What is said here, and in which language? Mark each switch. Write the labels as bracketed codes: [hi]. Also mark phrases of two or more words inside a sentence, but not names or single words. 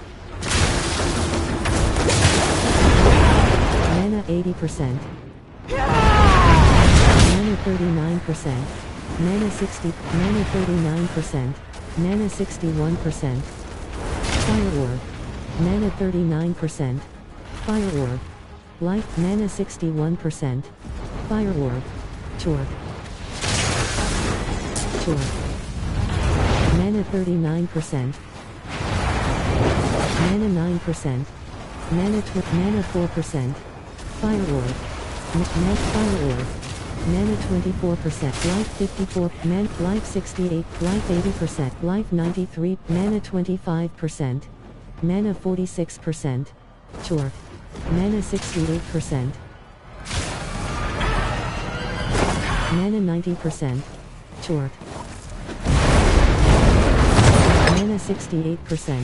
[en] Mana 80%. Mana 39%. Mana 60. Mana 39%. Mana 61%. Fire Orb. Mana 39%. Fire Orb. Life. Mana 61%. Fire Orb. Chort. Chort. Mana 39%. Mana 9%. Mana 4%. Fire Orb. Net Fire Orb. Mana 24%. Life 54. Man. Life 68. Life 80%. Life 93. Mana 25%. Mana 46%. Chort. Mana 68%. Mana 90%. Chort. Mana 68%.